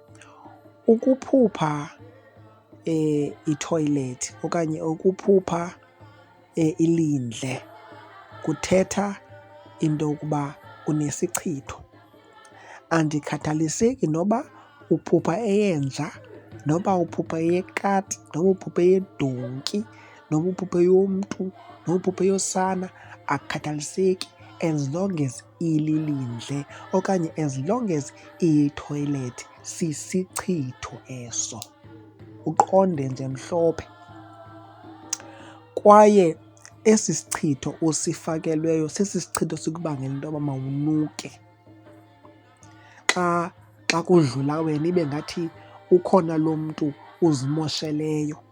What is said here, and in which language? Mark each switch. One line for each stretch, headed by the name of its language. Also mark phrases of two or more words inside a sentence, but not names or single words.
Xhosa: Ukuphupha ithoyilethi okanye ukuphupha ilindle kuthetha into yokuba unesichitho. Andikhathaliseki noba uphupha eyenja, noba uphupha eyekati, noba uphupha eyedonki, noba uphupha eyomntu, noba uphupha eyosana, akukhathaliseki
English: as long as
Xhosa: ililindle okanye
English: as long as
Xhosa: iyithoyilethi, sisichitho eso. Uqonde nje mhlophe. Kwaye esi sichitho usifakelweyo sesi sichitho sikubangela into yoba mawunuke. Xa kudlula wena ibe ngathi ukhona lo mntu uzimosheleyo.